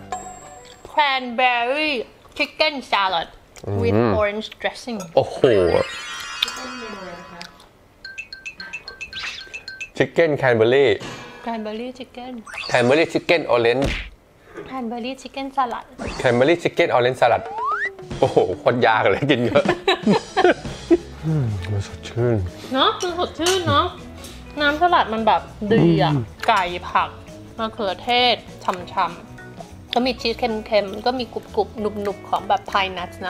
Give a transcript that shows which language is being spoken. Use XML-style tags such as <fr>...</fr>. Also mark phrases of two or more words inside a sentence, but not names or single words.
<en>Cranberry Chicken Salad with orange dressing โอ้โห Chicken Cranberry Cranberry Chicken Cranberry Chicken Orange Cranberry Chicken Salad Cranberry Chicken Orange Salad</en> <th>โอ้โหโคตรยากเลยกินเยอะมันสดชื่น เนาะมันสดชื่นเนาะน้ำสลัดมันแบบดีอ่ะไก่ผักมะเขือเทศช่ำๆก็มีชีสเค็มๆก็มีกรุบๆหนุบๆของแบบไพน์นัทนะ</th>